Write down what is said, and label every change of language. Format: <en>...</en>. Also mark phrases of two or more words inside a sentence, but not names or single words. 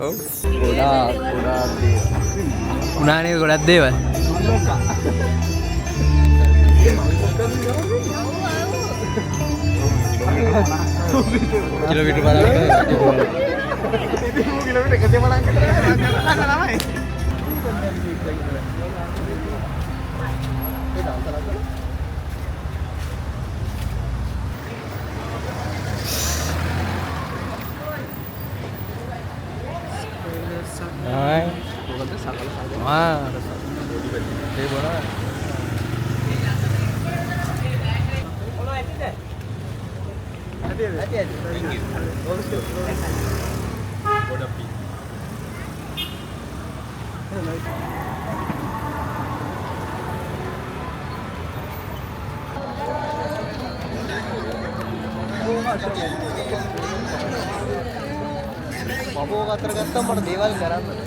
<si>ඔව්. ගොඩාක් දේවල්. උනානේ ගොඩක් දේවල්. කිලෝමීටර් බලන්න කිලෝමීටර් එකේ බලන්න තමයි.</si> <ms>Hai. Wah. Ini bola. Hati-hati.</ms> <en>Thank you.</en> <ms>Bola pi.</ms> <si>බබෝ අතර ගත්තම මට දේවල් කරන්න.</si>